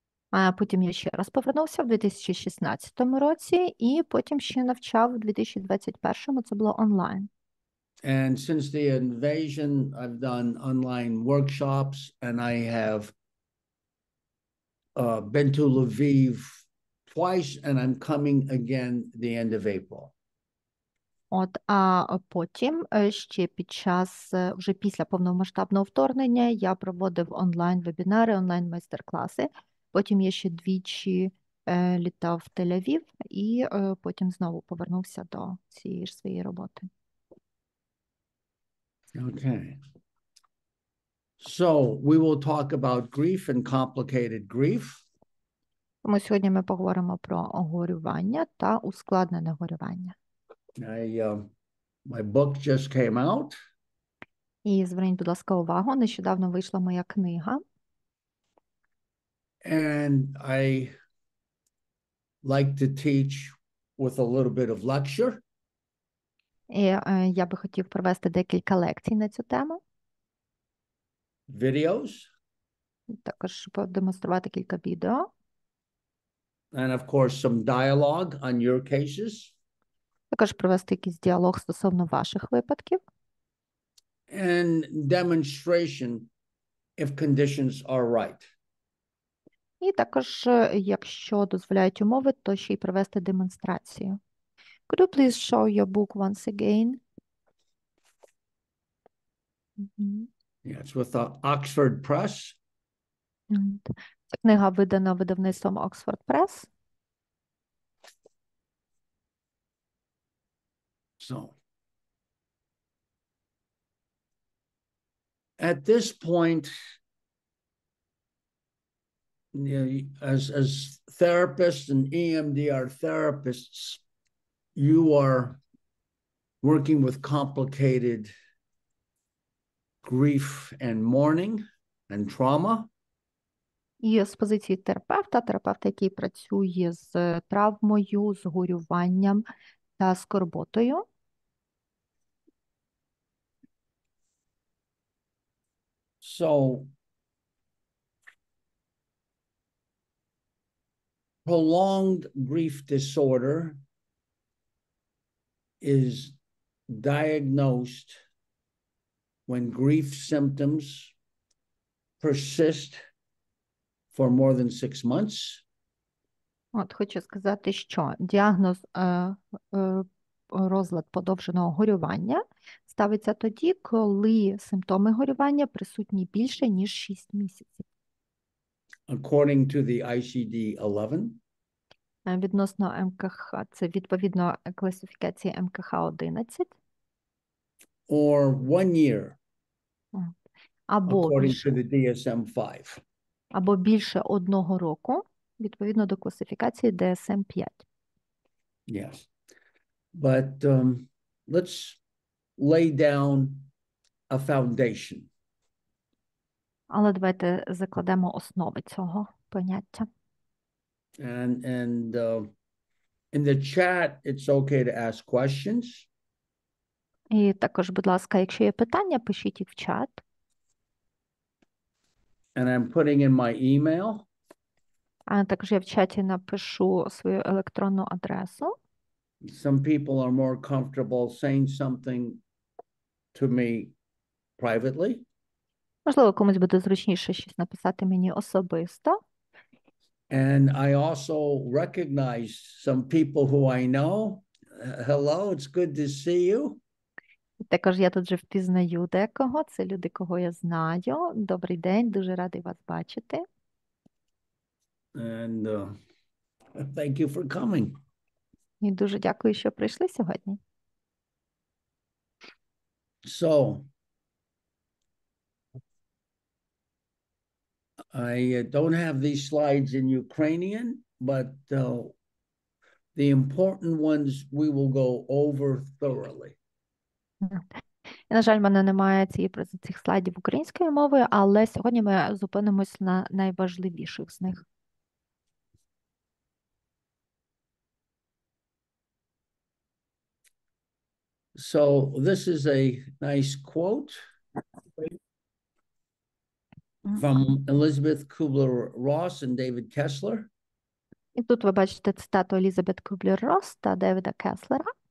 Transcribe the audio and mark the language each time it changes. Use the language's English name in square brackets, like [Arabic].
[Ukrainian] А потім я ще раз повернувся в 2016 році, і потім ще навчав у 2021, це було онлайн. [English] And since the invasion, I've done online workshops, and I have been to Lviv twice, and I'm coming again the end of April. [Ukrainian] От, а потім ще під час, вже після повномасштабного вторгнення, я проводив онлайн-вебінари, онлайн-майстер-класи. Потім я ще двічі літав в Тель-Авів і потім знову повернувся до цієї ж своєї роботи. [English] Okay. So we will talk about grief and complicated grief. [Ukrainian] Тому сьогодні ми поговоримо про горювання та ускладнене горювання. [English] My book just came out. [Ukrainian] І зверніть, будь ласка, увагу, нещодавно вийшла моя книга. [English] And I like to teach with a little bit of lecture. [Ukrainian] І я би хотів провести декілька лекцій на цю тему. [English] Videos. [Ukrainian] Також продемонструвати кілька відео. [English] and of course, some dialogue on your cases. [Ukrainian] Також провести якийсь діалог стосовно ваших випадків. [English] And demonstration if conditions are right. [Ukrainian] І також, якщо дозволяють умови, то ще й провести демонстрацію. [English] Could you please show your book once again? Yeah, it's with the Oxford Press. [Ukrainian] Ця книга видана видавництвом Oxford Press. [English] So at this point, you know, as therapists and EMDR therapists, you are working with complicated grief and mourning and trauma. [Ukrainian] І з позиції терапевта, який працює з травмою, з горюванням та скорботою. [English] So prolonged grief disorder is diagnosed when grief symptoms persist for more than 6 months. [Ukrainian] От хочу сказати, що діагноз розлад подовженого горювання ставиться тоді, коли симптоми горювання присутні більше, ніж 6 місяців. [English] According to the ICD-11. [Ukrainian] Відносно МКХ, це відповідно класифікації МКХ-11. [English] Or 1 year. [Ukrainian] Або [English] according [Ukrainian] більше, [English] to the DSM-5. [Ukrainian] або більше 1 року, відповідно до класифікації DSM-5. [English] Yes. But let's lay down a foundation. [Ukrainian] Але давайте закладемо основи цього поняття. [English] And in the chat, it's okay to ask questions. [Ukrainian] І також, будь ласка, якщо є питання, пишіть їх в чат. [English] And I'm putting in my email. [Ukrainian] А також я в чаті напишу свою електронну адресу. [English] Some people are more comfortable saying something to me privately. [Ukrainian] Можливо, комусь буде зручніше щось написати мені особисто. [English] And I also recognize some people who I know. Hello, it's good to see you. [Ukrainian] Також я тут вже впізнаю декого. Це люди, кого я знаю. Добрий день, дуже радий вас бачити. [English] And thank you for coming. [Ukrainian] І дуже дякую, що прийшли сьогодні. [English] So, I don't have these slides in Ukrainian, but the important ones we will go over thoroughly. [Ukrainian] І, на жаль, в мене немає цих слайдів українською мовою, але сьогодні ми зупинимось на найважливіших з них. [English] So this is a nice quote from Elizabeth Kubler-Ross and David Kessler. [Ukrainian] І тут ви бачите цитату Елізабет Кублер-Росс та Девіда Кеслера.